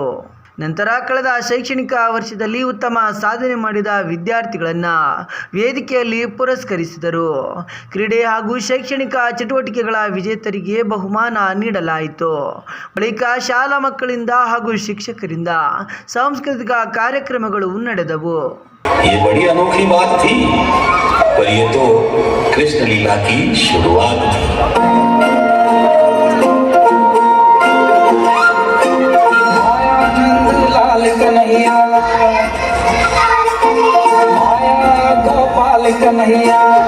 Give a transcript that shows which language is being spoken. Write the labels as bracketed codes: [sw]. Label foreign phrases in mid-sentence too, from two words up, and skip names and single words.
[kn] ನಂತರ ಕಳೆದ ಶೈಕ್ಷಣಿಕ ವರ್ಷದಲ್ಲಿ ಉತ್ತಮ ಸಾಧನೆ ಮಾಡಿದ ವಿದ್ಯಾರ್ಥಿಗಳನ್ನು ವೇದಿಕೆಯಲ್ಲಿ ಪುರಸ್ಕರಿಸಿದರು. ಕ್ರೀಡೆ ಹಾಗೂ ಶೈಕ್ಷಣಿಕ ಚಟುವಟಿಕೆಗಳ ವಿಜೇತರಿಗೆ ಬಹುಮಾನ ನೀಡಲಾಯಿತು. ಬಳಿಕ ಶಾಲಾ ಮಕ್ಕಳಿಂದ ಹಾಗೂ ಶಿಕ್ಷಕರಿಂದ ಸಾಂಸ್ಕೃತಿಕ ಕಾರ್ಯಕ್ರಮಗಳು ನಡೆದವು. [hi] ये बड़ी अनोखी बात थी, पर ये तो कृष्ण लीला की शुरुआत थी। लाल कन्हैया, माया गोपाल कन्हैया,